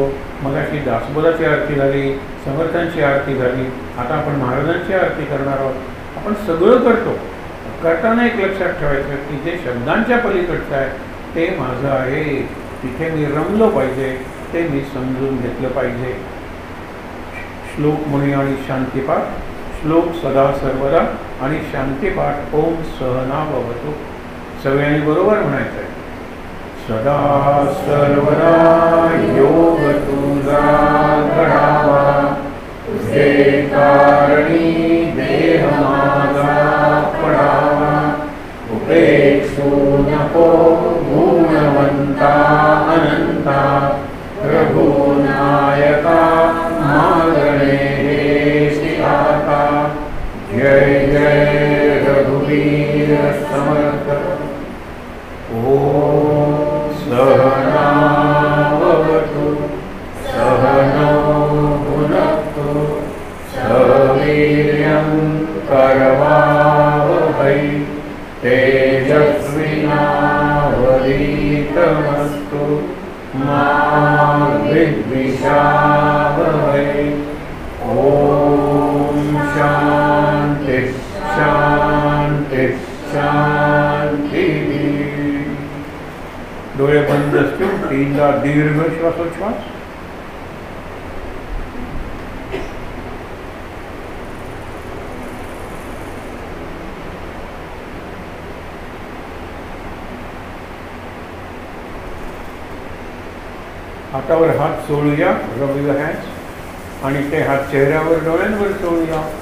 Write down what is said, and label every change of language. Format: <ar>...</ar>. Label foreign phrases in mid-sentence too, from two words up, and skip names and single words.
<mr>मगाशी दासबोधाची आरती झाली, समर्थांची आरती झाली, आता आपण महाराजांची आरती करणार आहोत. आपण सगळं करतो, करताना एक लक्षात ठेवायचं की जे शब्दांच्या पलीकडचं आहे ते माझं आहे, तिथे मी रमलो पाहिजे, ते मी समजून घेतलं पाहिजे. श्लोक म्हणूया आणि शांतीपाठ. श्लोक सदा सर्वदा आणि शांतीपाठ</mr> <sa>ओम सहना भवतु.</sa> <mr>सगळ्यांनी बरोबर म्हणायचं आहे. सदा सर्वदा योग तुझा घडावा, तुझे कारणी देह माझा पडावा. उपेक्षू नको गुणवंता अनंता, रघुनायका मागणे हे आता. जय जय रघुवीर समर्थ.</mr> <sa>ओम सहना भवतु सहनौ भुनक्तु सह वीर्यं करवावहै तेजस्विनावधीतमस्तु मा विद्विषावहै. ओम शांति शांति शांति.</sa> <mr>डोळे बंद असतील, तीनदा दीर्घ श्वासोच्छ्वास. हातावर हात सोडूया,</mr> <en>rub your hands,</en> <mr>आणि ते हात चेहऱ्यावर डोळ्यांवर सोडूया.</mr>